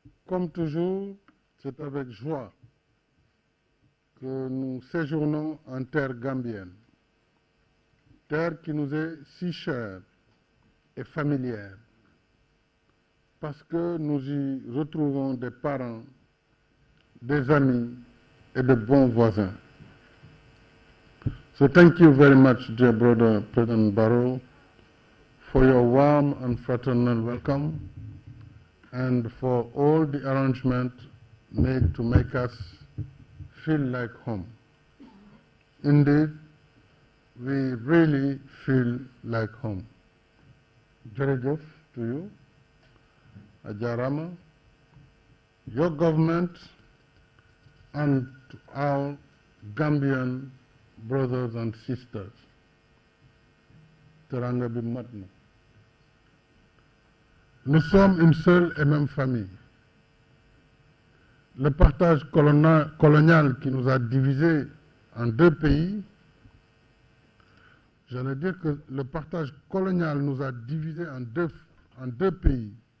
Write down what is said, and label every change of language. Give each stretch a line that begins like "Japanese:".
French: comme toujours, c'est avec joie que nous séjournons en terre gambienne, terre qui nous est si chère et familière, parce que nous y retrouvons des parents, des amis et de bons voisins.
English: So thank you very much, dear brother President Barrow, for your warm and fraternal welcome and for all the arrangements made to make us feel like home. Indeed, we really feel like home. Jerejef to you, Ajarama, your government, and to our Gambian brothers and sisters.
Wolof: Teranga bi matna.
French: Nous sommes une seule et même famille. Le partage colonial qui nous a divisés en deux pays, j'allais dire que le partage colonial nous a divisés en deux pays.